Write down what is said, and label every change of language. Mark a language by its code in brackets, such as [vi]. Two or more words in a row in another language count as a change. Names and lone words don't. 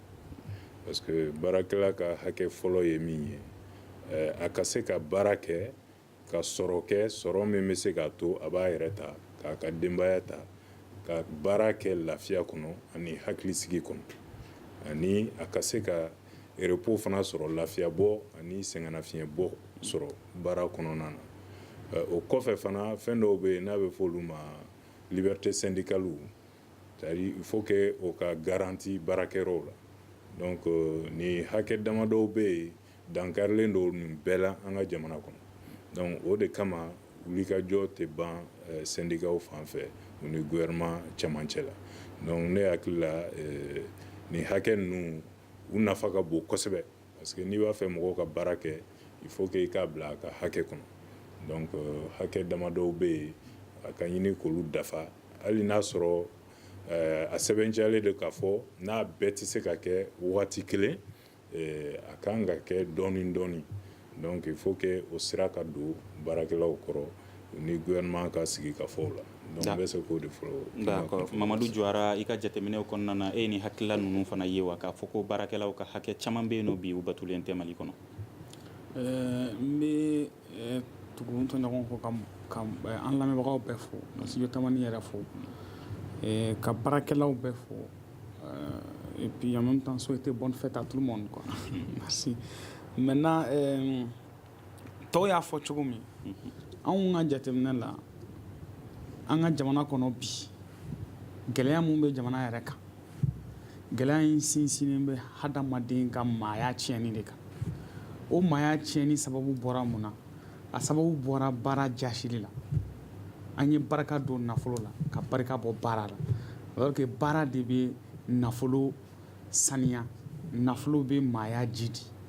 [fr] Parce que [bm] baarakɛla ka hakɛ fɔlɔ ye min ye a ka se ka baara kɛ ka sɔrɔ kɛ sɔrɔ min bɛ se k'a to a b'a yɛrɛ ta k'a ka denbaya ta ka baara kɛ lafiya kɔnɔ ani hakilisigi kɔnɔ ani a ka se ka repos fana sɔrɔ lafiya bɔ ani sɛgɛnnafiɲɛ bɔ sɔrɔ baara kɔnɔna na o kɔfɛ fana fɛn dɔw bɛ yen n'a bɛ fɔ olu ma [fr] liberté syndicale c'est-à-dire il faut que [bm] o ka garanti baarakɛyɔrɔw la donc ni hakɛ dama dɔw bɛ yen dankarilen don nin bɛɛ la an ka jamana kɔnɔ donc o de kama wulikajɔ tɛ ban syndicats fan fɛ u ni gouvernement cɛmancɛ la donc ne hakili la nin hakɛ ninnu u nafa ka bon kosɛbɛ [fr] parce que [bm] n'i b'a fɛ mɔgɔw ka baara kɛ [fr] il faut que [bm] i k'a bila a ka hakɛ kɔnɔ donc hakɛ dama dɔw bɛ yen a ka ɲini k'olu dafa hali n'a sɔrɔ a sɛbɛntiyalen de k'a fɔ n'a bɛɛ tɛ se ka kɛ waati kelen a kan ka kɛ dɔɔni dɔɔni [fr] donc il faut que [bm] o sira ka don baarakɛlaw kɔrɔ ni gouvernement ka sigi ka fɔ o la donc n bɛ se k'o de fɔ. D'accord Mamadou Jawara i ka jateminɛw kɔnɔna na e ni hakilila ninnu fana ye wa k'a fɔ ko baarakɛlaw ka hakɛ caman bɛ yen nɔ bi u batulen tɛ Mali kɔnɔ. N bɛ tugu n tɔɲɔgɔn kɔ ka an lamɛnbagaw bɛɛ fo ka studio Tamani yɛrɛ fo ka baarakɛlaw bɛɛ fo [fr] et puis en même temps souhaiter bonne fête à tout le monde quoi. Merci. [bm] Maintenant tɔw y'a fɔ cogo min anw ka jateminɛ la an ka jamana kɔnɔ bi gɛlɛya mun bɛ jamana yɛrɛ kan gɛlɛya in sinsinnen bɛ hadamaden ka maaya tiɲɛni de kan o maaya tiɲɛni sababu bɔra mun na a sababu bɔra baara jasili la an ye barika don nafolo la ka barika bɔ baara la [fr] alors que [bm] baara de bɛ nafolo saniya nafolo bɛ maaya jidi